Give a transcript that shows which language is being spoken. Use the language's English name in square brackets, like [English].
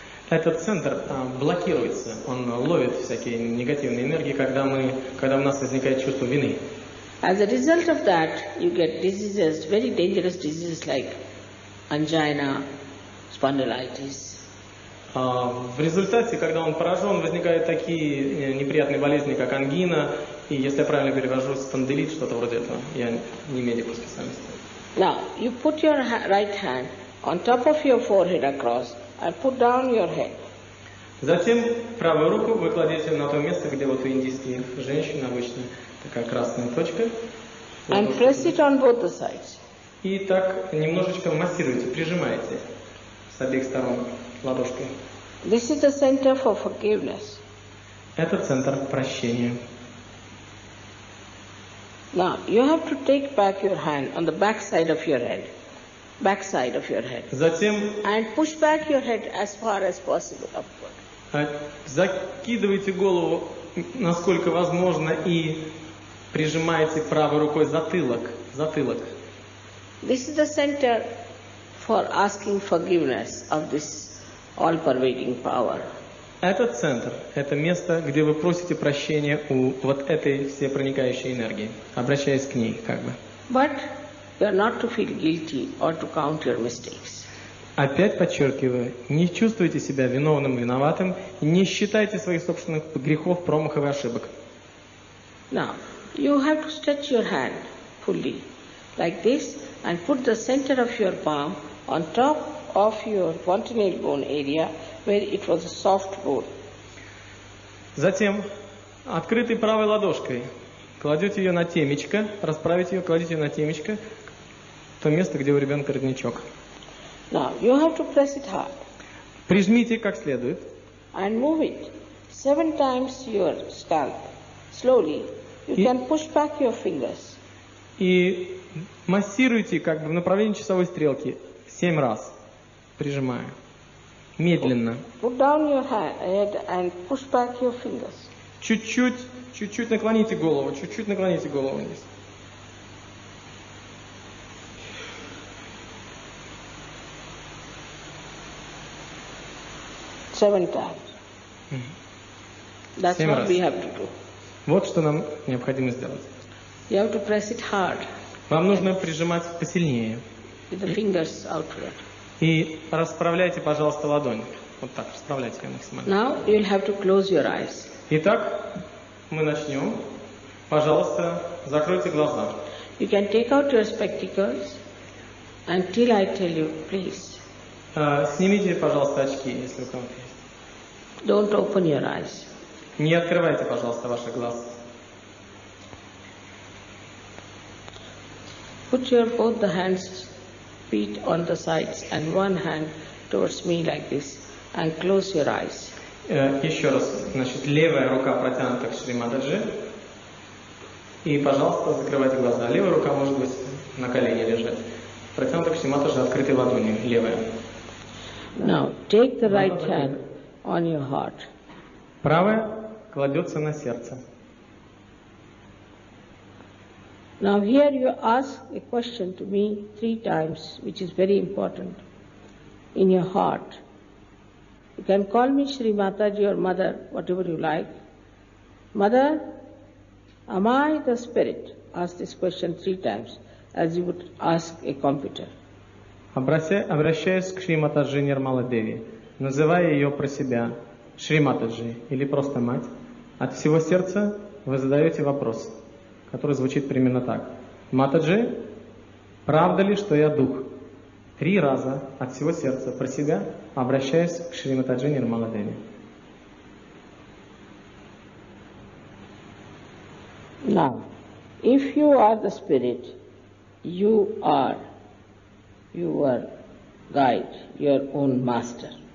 [Russian] Этот центр блокируется, он ловит всякие негативные энергии, когда у нас возникает чувство вины. [English] As a result of that, you get diseases, very dangerous diseases like angina, spondylitis. [Russian] В результате, когда он поражен, возникают такие неприятные болезни, как ангина, и, если я правильно перевожу, спондилит, что-то вроде этого. Я не медик по специальности. [English] Now, you put your right hand on top of your forehead across and put down your head. [Russian] Затем правую руку вы кладете на то место, где вот у индийских женщин обычно такая красная точка. [English] And press it on both the sides. [Russian] И так немножечко массируете, прижимаете с обеих сторон ладошкой. [English] This is the center for forgiveness. [Russian] Это центр прощения. [English] Now, you have to take back your hand on the back side of your head. Back side of your head. [Russian] Затем [English] and push back your head as far as possible upward. [Russian] Закидывайте голову насколько возможно и прижимаете правой рукой затылок. [English] This is the center for asking forgiveness of this all-pervading power. [Russian] Этот центр, это место, где вы просите прощения у вот этой всепроникающей энергии, обращаясь к ней, как бы. [English] But you are not to feel guilty or to count your mistakes. [Russian] Опять подчеркиваю, не чувствуйте себя виновным, виноватым, не считайте своих собственных грехов, промахов и ошибок. [English] Now, you have to stretch your hand fully, like this, and put the center of your palm on top of your fontanelle bone area where it was a soft bone. [Russian] Затем открытой правой ладошкой кладете ее на темечко, расправите ее, кладите ее на темечко, то место, где у ребенка родничок. [English] Now you have to press it hard [Russian] Прижмите как следует [English] and move it 7 times your scalp. Slowly you can push back your fingers. [Russian] и массируйте как бы в направлении часовой стрелки 7 раз, прижимая. Медленно. [English] Put down your head and push back your fingers. [Russian] Чуть-чуть наклоните голову вниз. [English] Seven times. That's [Russian] 7 [English] what [Russian] раз. [English] we have to do. [Russian] Вот что нам необходимо сделать. [English] You have to press it hard [Russian] Вам нужно прижимать посильнее. [English] with the fingers outward. [Russian] И расправляйте, пожалуйста, ладонь. Вот так, расправляйте ее максимально. [English] Now you will have to close your eyes. [Russian] Итак, мы начнем. Пожалуйста, закройте глаза. [English] You can take out your spectacles until I tell you, please. [Russian] Снимите, пожалуйста, очки, если у кого-то есть. [English] Don't open your eyes. [Russian] Не открывайте, пожалуйста, ваши глаза. [English] Put your both the hands, feet on the sides and one hand towards me like this and close your eyes. [Russian] Еще раз, значит, левая рука протянута к Шри Матаджи. И, пожалуйста, закрывайте глаза. Левая рука может быть на колене лежать. Протянута к Шри Матаджи открытой ладонью, левая. [English] Now take the right hand on your heart. [Russian] Правая кладется на сердце. [English] Now here you ask a question to me 3 times, which is very important, in your heart. You can call me Shri Mataji or Mother, whatever you like. Mother, am I the spirit? Ask this question 3 times, as you would ask a computer. [Russian] Обращаясь к Шри Матаджи Нирмала Деви, называя ее про себя Шри Матаджи или просто мать, от всего сердца вы задаете вопрос, который звучит примерно так. Матаджи, правда ли, что я дух? 3 раза от всего сердца про себя, обращаясь к Шри Матаджи Нирмала Деви. [English] Now, if you are the spirit, you are your guide, your own master.